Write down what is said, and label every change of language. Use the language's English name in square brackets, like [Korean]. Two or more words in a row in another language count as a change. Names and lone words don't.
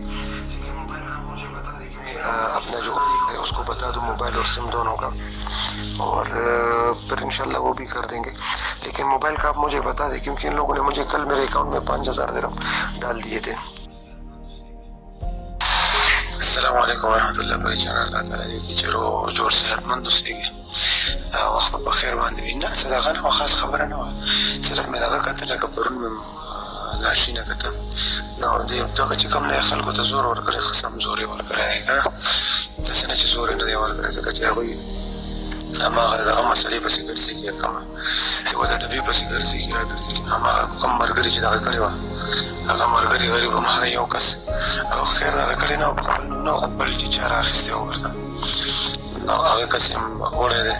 [Urdu] لیکن موبائل کا مجھے بتا دیں، کیونکہ اپنا جو ہے اس کو بتا دو موبائل اور سم دونوں کا، اور پھر انشاءاللہ وہ بھی کر دیں گے. لیکن موبائل کا آپ مجھے بتا دیں، کیونکہ ان لوگوں نے مجھے کل میرے اکاؤنٹ میں 5000 درہم ڈال دیے تھے. السلام علیکم ورحمۃاللہ بھائی جان، اللہ تعالیٰ [Pashto] दې وکړي چې روغ جوړ صحتمند اوسئ. وخت په خیر باندې وي. نه څه دغه نه وه، خاص خبره نه وه، صرف مې دغه کتل لکه پرون مې ناشینه کته، نو دغه چې کوم دی خلکو ته زور ورکړی، قسم زور یې ورکړی دی که نه، داسې نه چې زور یې نه دی ورکړی، ځکه چې هغوی هماغه دغه مسلې پسې ګرځېږي، کومه چې و د ډبې پسې ګرځېږي را ګرځېږي، نو هماغه کوم ملګري چې دغه کړې وه، هغه ملګري غریب هماغه یو کس هغه خیر دغه کړې نه وه، په خپل نوم نه وه، خو بل چې چا رااخیستی و ورته، نو هغه کس یې وړی دی.